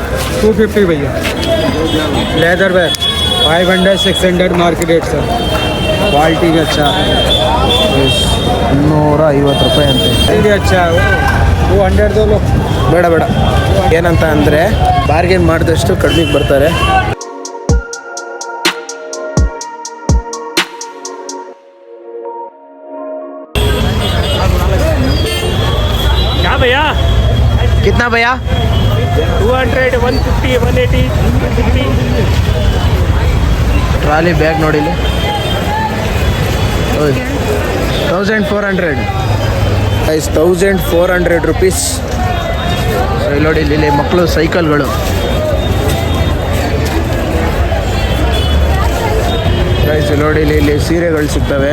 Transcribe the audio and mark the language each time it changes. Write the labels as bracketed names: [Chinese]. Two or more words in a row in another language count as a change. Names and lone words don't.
[English] 250 भैया. leather bag 500 600 market rate sir. [Hindi] क्वालिटी भी अच्छा है. [Kannada] 250 ರೂಪಾಯಿ ಅಂತೆ. [Hindi] भी अच्छा है. 200 दो लो. [Kannada] ಬೇಡ ಬೇಡ. ಏನಂತ ಅಂದ್ರೆ ಬಾರ್ಗೇನ್ ಮಾಡಿದಷ್ಟು ಕಡಿಮೆಗೆ ಬರ್ತಾರೆ. [Hindi] भैया कितना भैया? 200, 150, 180, 150. [English] trolley bag [Kannada] ನೋಡಿ ಇಲ್ಲಿ 1400 1400 ರುಪೀಸ್. ಇಲ್ಲಿ ನೋಡಿ, ಇಲ್ಲಿ ಮಕ್ಕಳು ಸೈಕಲ್ಗಳು. ನೋಡಿ ಇಲ್ಲಿ ಸೀರೆಗಳು ಸಿಗ್ತವೆ.